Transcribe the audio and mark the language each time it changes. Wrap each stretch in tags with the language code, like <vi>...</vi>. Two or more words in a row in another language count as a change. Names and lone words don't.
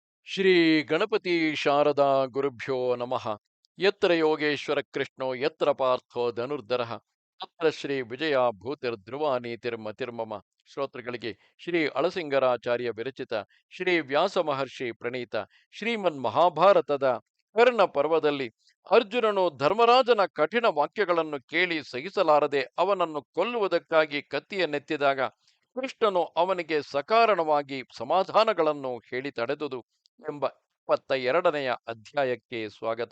<sa>ಶ್ರೀ ಗಣಪತಿ ಶಾರದಾ ಗುರುಭ್ಯೋ ನಮಃ. ಯತ್ರ ಯೋಗೇಶ್ವರ ಕೃಷ್ಣೋ ಯತ್ರ ಪಾರ್ಥೋ ಧನುರ್ಧರಃ ತತ್ರ ಶ್ರೀ ವಿಜಯ ಭೂತಿರ್ಧ್ರುವ ನೀತಿರ್ಮತಿರ್ಮಮ.</sa> <kn>ಶ್ರೋತೃಗಳಿಗೆ ಶ್ರೀ ಅಳಸಿಂಗರಾಚಾರ್ಯ ವಿರಚಿತ ಶ್ರೀ ವ್ಯಾಸ ಮಹರ್ಷಿ ಪ್ರಣೀತ ಶ್ರೀಮನ್ ಮಹಾಭಾರತದ ಕರ್ಣ ಪರ್ವದಲ್ಲಿ ಅರ್ಜುನನು ಧರ್ಮರಾಜನ ಕಠಿಣ ವಾಕ್ಯಗಳನ್ನು ಕೇಳಿ ಸಹಿಸಲಾರದೆ ಅವನನ್ನು ಕೊಲ್ಲುವುದಕ್ಕಾಗಿ ಕತ್ತಿಯನ್ನೆತ್ತಿದಾಗ ಕೃಷ್ಣನು ಅವನಿಗೆ ಸಕಾರಣವಾಗಿ ಸಮಾಧಾನಗಳನ್ನು ಹೇಳಿ ತಡೆದುದು ಎಂಬ 22ನೆಯ ಅಧ್ಯಾಯಕ್ಕೆ ಸ್ವಾಗತ.</kn>